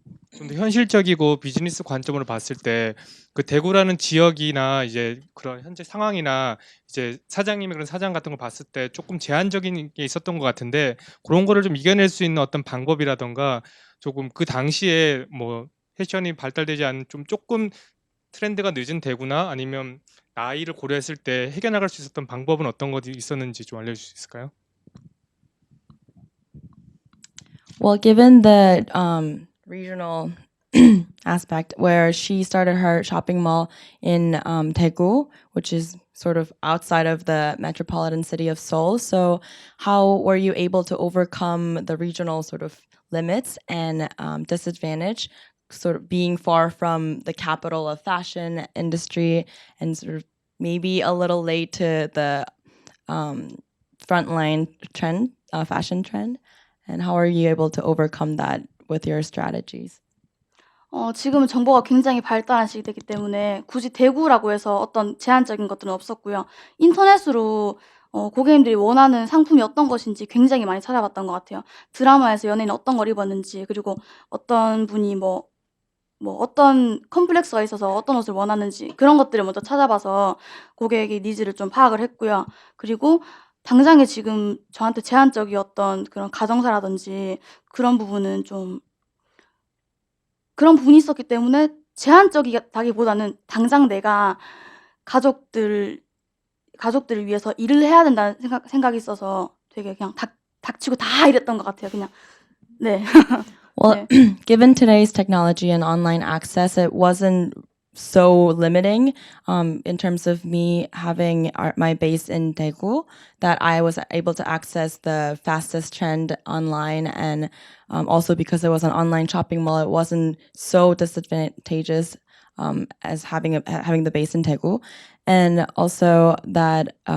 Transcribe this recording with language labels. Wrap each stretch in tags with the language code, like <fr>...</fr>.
<ko>조금 더 현실적이고 비즈니스 관점으로 봤을 때 좀 더 현실적이고 비즈니스 관점으로 봤을 때 그 대구라는 지역이나 이제 그런 현재 상황이나 이제 사장님의 그런 사장 같은 걸 봤을 때 조금 제한적인 게 있었던 것 같은데 그런 거를 좀 이겨낼 수 있는 어떤 방법이라던가 조금 그 당시에 뭐 패션이 발달되지 않은 좀 조금 트렌드가 늦은 대구나 아니면 나이를 고려했을 때 해결나갈 수 있었던 방법은 어떤 것이 있었는지 좀 알려줄 수 있을까요?</ko> <en>Well, given the regional aspect where she started her shopping mall in Daegu, which is sort of outside of the metropolitan city of Seoul. So how were you able to overcome the regional sort of limits and disadvantage, sort of being far from the capital of fashion industry and sort of maybe a little late to the frontline trend, fashion trend? And how are you able to overcome that with your strategies?</en> <ko>지금은 정보가 굉장히 발달한 시기이기 때문에 굳이 대구라고 해서 어떤 제한적인 것들은 없었고요. 인터넷으로 고객님들이 원하는 상품이 어떤 것인지 굉장히 많이 찾아봤던 것 같아요. 드라마에서 연예인이 어떤 걸 입었는지, 그리고 어떤 분이 어떤 컴플렉스가 있어서 어떤 옷을 원하는지 그런 것들을 먼저 찾아봐서 고객의 니즈를 좀 파악을 했고요. 그리고 당장에 지금 저한테 제한적이었던 그런 가정사라든지 그런 부분은 그런 부분이 있었기 때문에 제한적이다기보다는 당장 내가 가족들을 위해서 일을 해야 된다는 생각이 있어서 되게 그냥 닥치고 다 이랬던 것 같아요. 그냥 네.</ko> <en>Well, given today's technology and online access, it wasn't so limiting in terms of me having my base in Daegu that I was able to access the fastest trend online, and also because it was an online shopping mall, it wasn't so disadvantageous as having the base in Daegu, and also that</en>